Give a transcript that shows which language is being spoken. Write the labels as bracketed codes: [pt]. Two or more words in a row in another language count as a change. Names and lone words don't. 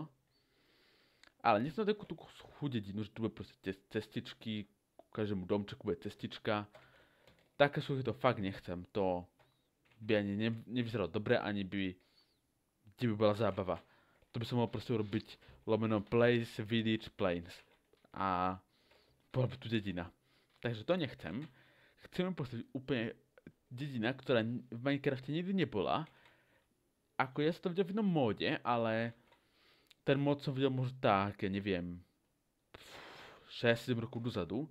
[sk] Ale nechcem takú tú chudedinu, že tu bude proste cestičky. Ku každému domčeku bude cestička. Také sú to fakt nechcem. To by ani nevyzeralo dobre, ani by bola zábava. To by som mohol proste urobiť lomeno [en] place, village, plains. [sk] A bola by tu dedina. Takže to nechcem. Chcem postaviť úplne dedina, ktorá v Minecrafte nikdy nebola. Ako ja som to videl v jednom móde, ale ten mód som videl možno tak, ja neviem, 6-7 rokov dozadu.